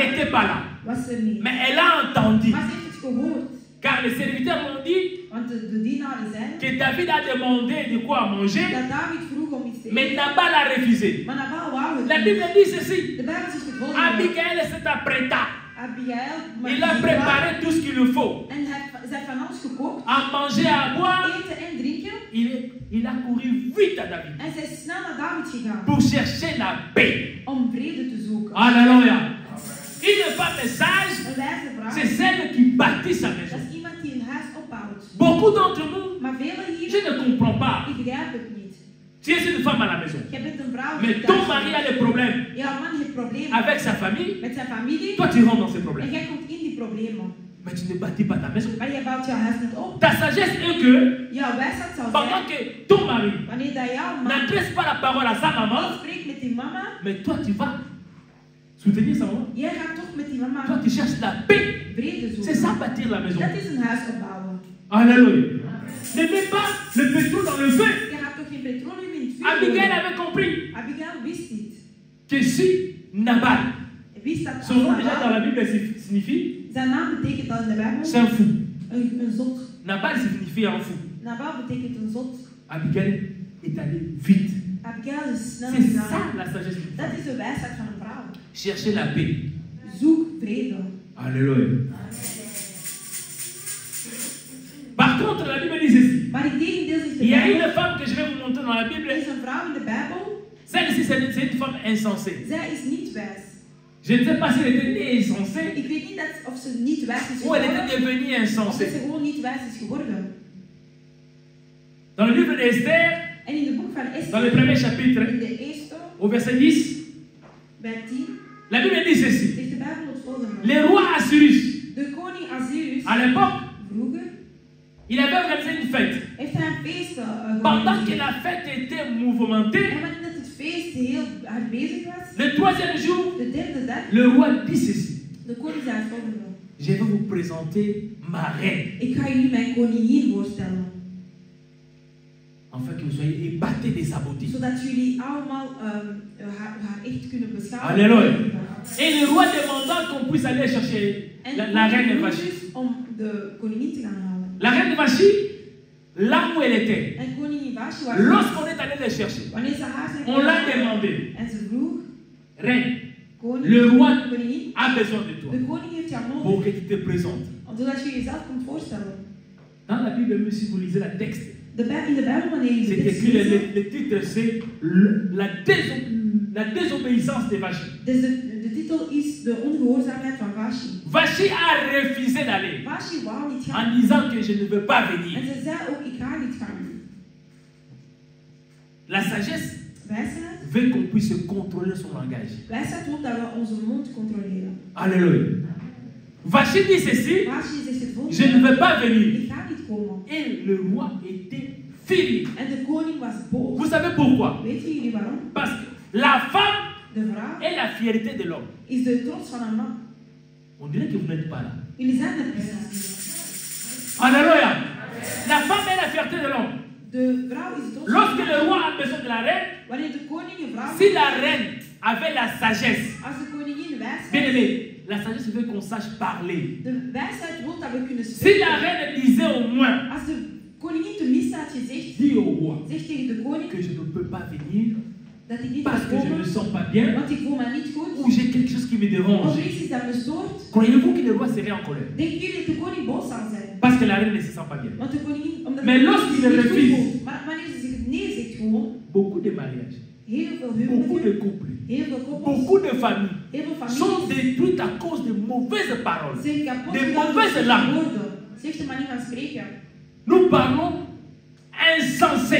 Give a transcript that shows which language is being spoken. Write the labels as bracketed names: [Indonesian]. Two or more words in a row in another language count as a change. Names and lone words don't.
[French] n'étaient pas là. [Dutch] was er niet. [French] Mais elle a entendu. [Dutch] Maar ze heeft het gehoord. [French] Car les serviteurs m'ont dit [Dutch] Want de dienaren zeiden [French] que David a demandé de quoi manger. [Dutch] dat David vroeg om iets te [French] Mais [Dutch] eten. [French] Nabal a refusé. [Dutch] Maar Nabal wou het [French] La [Dutch] niet. [French] Bible dit ceci. [Dutch] De Bijbel zegt het volgende. [French] Abigail s'est apprêta. [Dutch] Abigail, maar [French] Il a [Dutch] die [French] préparé tout ce qu'il lui faut. [Dutch] vrouw- En ze heeft van alles gekookt. [French] À manger, à boire. [Dutch] Eten en drinken. [French] Il a couru vite à David [Dutch] En zij is snel naar David gegaan. [French] pour chercher la paix. [Dutch] Om vrede te zoeken. [French] Alléluia. Une femme sage, [Dutch] Een wijze vrouw. [French] c'est celle qui bâtit sa [Dutch] Dat [French] maison. [Dutch] is iemand die een huis opbouwt. [French] Beaucoup d'entre nous, [Dutch] Maar velen [French] je [Dutch] hier, [French] ne comprends pas. [Dutch] ik begrijp het niet. [French] Tu es une femme à la maison. [Dutch] Je bent een vrouw [French] Mais [Dutch] die [French] ton [Dutch] thuis [French] mari a [Dutch] is. [French] des problèmes [Dutch] Jouw man heeft problemen [French] avec sa famille. [Dutch] met zijn familie. [French] Toi, tu rentres dans ces [Dutch] En [French] problèmes. [Dutch] jij komt in die problemen. [French] Mais tu ne bâtis pas ta maison. [Dutch] Maar je bouwt jouw huis niet op. [French] Ta sagesse est que [Dutch] Jouw wijsheid zal [French] pendant [Dutch] zijn, [French] que ton mari [Dutch] wanneer dat jouw man [French] n'adresse pas la parole à sa maman, [Dutch] spreekt met die mama, [French] mais toi, tu vas soutenir sa maman. [Dutch] jij gaat toch met die mama [French] Toi, tu cherches la paix. [Dutch] vrede [French] C'est ça [Dutch] zoeken. [French] bâtir la maison. [Dutch] Dat is een huis opbouwen. [French] Alléluia. Ne mets pas le pétrole dans le feu. [Dutch] Je gaat toch geen petroleum in het vuur [French] Abigail [Dutch] gooien? [French] avait compris [Dutch] Abigail wist dit. [French] que si Nabal, [Dutch] Hij wist dat [French] son nom [Dutch] als [French] déjà dans la [Dutch] Nabal, [French] Bible signifie [Dutch] zijn naam betekent al in de Bijbel [French] c'est un fou. [Dutch] een zot. [French] Nabal signifie un fou. [Dutch] Nabal betekent een zot. [French] Abigail est allée vite. [Dutch] Abigail is snel [French] C'est ça [Dutch] gegaan. [French] la sagesse. [Dutch] Dat is de wijsheid van een vrouw. [French] Chercher la paix. [Dutch] Zoek vrede. [French] Alléluia. Par contre, la Bible dit ceci. [Dutch] Maar in tegendeel is de [French] Il y a [Dutch] Bijbel, [French] une femme que je vais vous montrer dans la [Dutch] er [French] Bible. [Dutch] is een vrouw in de Bijbel, [French] Celle-ci, c'est une femme insensée. [Dutch] zij is niet wijs. [French] Je ne sais pas si elle était née insensée [Dutch] Ik weet niet dat, of ze niet wijs is [French] ou elle [Dutch] geworden, [French] était devenue [Dutch] of dat [French] insensée. [Dutch] ze gewoon niet wijs is geworden. [French] Dans le livre d'Esther, [Dutch] En in het boek van [French] dans le [Dutch] Esther, [French] premier chapitre, [Dutch] in de eerste, [French] au verset 10, [Dutch] bij 10, [French] la Bible dit ceci. [Dutch] zegt de Bijbel het volgende. [French] Le roi Assyrus, [Dutch] De koning Assyrus, [French] à l'époque, [Dutch] vroeger, [French] il avait organisé une fête. [Dutch] heeft hij een feest [French] Pendant que [Dutch] georganiseerd. [French] la fête était mouvementée, [Dutch] En wanneer dat het feest heel hard bezig was, [French] le troisième jour, [Dutch] de derde dag, [French] le roi dit ceci. [Dutch] de koning zei het volgende. [French] Je vais vous présenter ma reine. [Dutch] Ik ga jullie mijn koningin voorstellen. [French] Afin que vous soyez épatés des sabotés. [Dutch] Zodat jullie allemaal haar echt kunnen beschouwen. [French] Alléluia. Et le roi demanda qu'on puisse aller chercher la reine Vashti. [Dutch] Om de koningin te gaan halen. [French] La reine Vashti, là où elle était, [Dutch] En koningin Vashti was. [French] lorsqu'on est allé la chercher, [Dutch] Wanneer ze haar zijn [French] on l'a [Dutch] gegaan [French] demandé. [Dutch] en ze vroeg, [French] Reine, [Dutch] koning, [French] le roi [Dutch] koningin, [French] a besoin de toi [Dutch] de koning heeft jou [French] pour [Dutch] nodig. [French] que tu te présentes. [Dutch] Zodat je jezelf kunt voorstellen. [French] Dans la Bible, même si vous lisez la texte, [Dutch] In de Bijbel, wanneer je [French] c'est [Dutch] de tekst [French] écrit, [Dutch] leest, [French] le titre c'est la désobéissance de Vashti. [Dutch] dus de titel is de ongehoorzaamheid van Vashti. [French] Vashti a refusé d'aller [Dutch] Vashti wou niet gaan. [French] en disant que je ne veux pas venir. [Dutch] En ze zei ook, ik ga niet gaan. [French] La sagesse [Dutch] Wijsheid. [French] veut qu'on puisse contrôler son langage. [Dutch] Wijsheid wil dat we onze mond controleren. [French] Alléluia. Vashti dit ceci, [Dutch] Vashti zegt het volgende. [French] je ne veux pas venir. [Dutch] Ik ga niet komen. [French] Et le roi était furieux. [Dutch] En de koning was boos. [French] Vous savez pourquoi? [Dutch] Weet jullie waarom? [French] Parce que la femme [Dutch] De vrouw [French] est la fierté de l'homme. [Dutch] is de trots van een man. [French] On dirait que vous n'êtes pas là. [Dutch] Jullie zijn er precies. [French] Alléluia. La femme est la fierté de l'homme. [Dutch] De vrouw is de trots van [French] Lorsque [Dutch] een man. [French] le roi a besoin de la reine, [Dutch] Wanneer de koning een vrouw [French] si la reine avait la sagesse, [Dutch] als de koningin wijs [French] bien [Dutch] is, [French] aimé, la sagesse veut qu'on sache parler. [Dutch] de wijsheid wil dat we kunnen [French] Si [Dutch] spreken. [French] la reine disait au moins, [Dutch] Als de koningin tenminste had gezegd, [French] dis au roi [Dutch] zeg tegen de koning [French] que je ne peux pas venir [Dutch] dat ik niet [French] parce [Dutch] mag [French] que je ne [Dutch] komen, [French] me sens pas bien [Dutch] want ik voel me niet [French] ou [Dutch] goed, [French] j'ai quelque chose qui me [Dutch] of [French] dérange. [Dutch] er is iets dat me stoort. [French] Croyez-vous que le roi serait en colère? [Dutch] Denken jullie dat de koning boos zal zijn? [French] Parce que la reine ne se sent pas bien. [Dutch] Want de koningin, omdat Maar de [French] lorsqu'il [Dutch] koningin zich [French] refuse. [Dutch] niet goed voelt. Maar wanneer ze zich nee zegt gewoon, [French] Beaucoup de mariages, [Dutch] heel veel [French] beaucoup de [Dutch] huwelijken, [French] couples, [Dutch] heel veel koppels, [French] beaucoup de familles [Dutch] heel veel [French] sont [Dutch] families [French] détruites à cause de mauvaises paroles. [Dutch] zijn kapot [French] de [Dutch] gegaan door [French] mauvaises [Dutch] slechte [French] langues. [Dutch] woorden. Slechte manier van spreken. [French] Nous parlons insensé.